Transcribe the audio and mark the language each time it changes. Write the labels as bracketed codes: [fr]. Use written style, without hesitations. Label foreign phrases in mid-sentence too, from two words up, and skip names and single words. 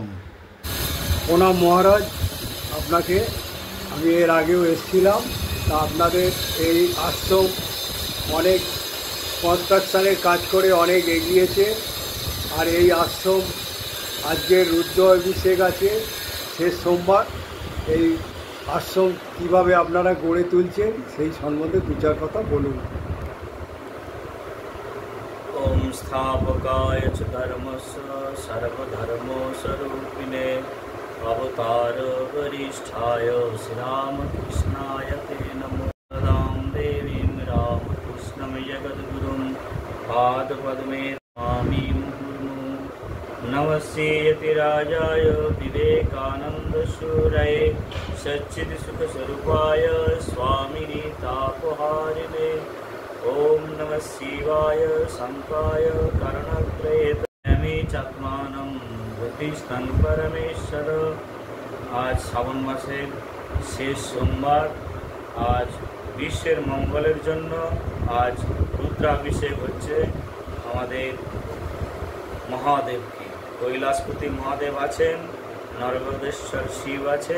[bn] প্রণাম মহারাজ, আপনাকে আমি এর আগেও এসেছিলাম, তা আপনাদের এই আশ্রম অনেক কনস্ট্রাকশানের কাজ করে অনেক এগিয়েছে। আর এই আশ্রম আজকের রুদ্র অভিষেক আছে শেষ সোমবার। এই আশ্রম কীভাবে আপনারা গড়ে তুলছেন সেই সম্বন্ধে দু চার কথা বলুন। [sa] ओम स्थापकाय च धर्मस्य सर्वधर्मस्वरूपिणे अवतार वरिष्ठाय श्रीरामकृष्णाय ते नमो। सदां देवीं रामकृष्णं जगद्गुरुं पादपद्मे नमामि मुहुर्मुहुः। नमस्ते यतिराजाय विवेकानन्दसूरये सच्चित्सुखस्वरूपाय स्वामिने तापहारिणे। ओम नमः शिवाय शंकाय करणत्रयेतमे चात्मानं बुद्धिस्तं परमेश्वर। [bn] आज শ্রাবণ মাসের শেষ সোমবার। আজ বিশ্বের মঙ্গলের জন্য আজ রুদ্রাভিষেক হচ্ছে আমাদের মহাদেবকে। কৈলাসপতি মহাদেব আছেন, নরবদেশ্বর শিব আছেন।